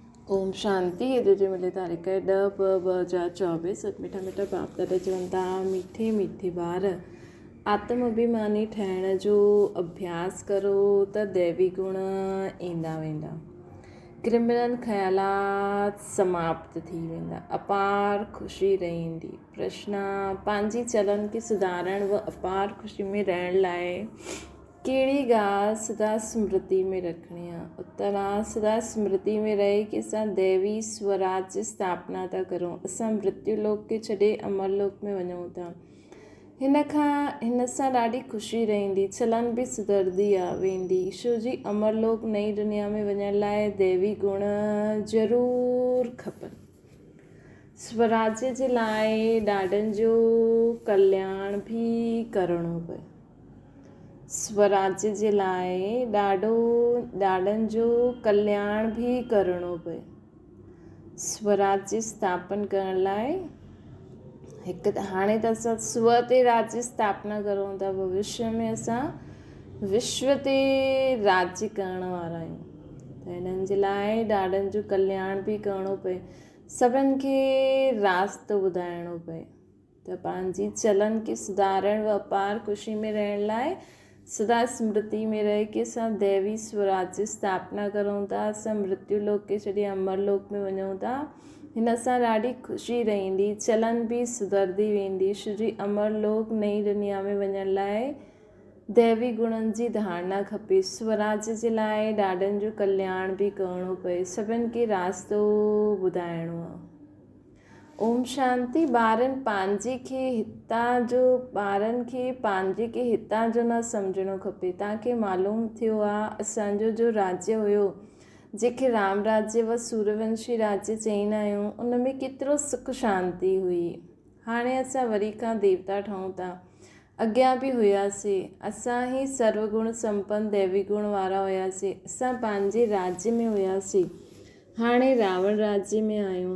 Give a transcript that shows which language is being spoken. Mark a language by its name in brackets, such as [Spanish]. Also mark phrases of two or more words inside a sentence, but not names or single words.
[Sindhi] ओम शांति। ये जो मिले तारीख़ है 10/2/2024। मीठा मीठा बाप दादा चवंदा मीठे मीठे ॿार आत्म अभिमानी ठहिण जो अभ्यास करो त दैवी गुण ईंदा वेंदा, क्रिमिनल ख़्यालात समाप्त थी वेंदा, अपार ख़ुशी रहंदी। प्रश्न: पंहिंजी चलन खे सुधारण व अपार ख़ुशी में रहण लाइ कहिड़ी ॻाल्हि सदा स्मृति में रखणी आहे? उत्तर आहे सदा स्मृति में रहे कि असां दैवी स्वराज जी स्थापना था करूं। असां मृत्यु लोक खे छॾे अमर लोक में वञूं था। हिन सां ॾाढी ख़ुशी रहंदी, चलन बि सुधरदी वेंदी। छो जी अमर लोक नई दुनिया में वञण लाइ दैवी गुण ज़रूरु खपनि। स्वराज्य जे लाइ ॾाढनि जो कल्याण बि करिणो पए। स्वराज्य जे लाइ ॾाढनि जो कल्याण बि करिणो पए। स्वराज्य स्थापन करण लाइ हाणे त असां स्व ते राज्य स्थापना करूं था, भविष्य में असां विश्व ते राज्य करण वारा आहियूं। त हिननि जे लाइ ॾाढनि जो कल्याण बि करिणो पए, सभिनि खे रास्तो ॿुधाइणो पए। त पंहिंजी चलन खे सुधारण व अपार ख़ुशी में रहण लाइ सदा स्मृति में रहे कि असां दैवी स्वराज जी स्थापना करूं था, असां मृत्यु लोक खे छॾे अमर लोक में वञूं था। हिन सां ॾाढी ख़ुशी रहंदी, चलन बि सुधरदी वेंदी। छो जी अमर लोक नई दुनिया में वञण लाइ दैवी गुणनि जी धारणा खपे। स्वराज जे लाइ ॾाढनि जो कल्याण बि करिणो पए, सभिनि खे रास्तो ॿुधाइणो आहे। ओम शांति। ॿारनि खे पंहिंजे खे हितां जो न सम्झणो खपे। तव्हांखे मालूम थियो आहे असांजो जो राज्य हुयो, जंहिंखे राम राज्य व सूर्यवंशी राज्य चईंदा आहियूं, उन में केतिरो सुख शांति हुई। हाणे असां वरी खां देवता ठहूं था, अॻियां बि हुयासीं। असां ई सर्वगुण संपन्न दैवी गुण वारा हुयासीं। असां पंहिंजे राज्य में हुयासीं, हाणे रावण राज्य में आहियूं।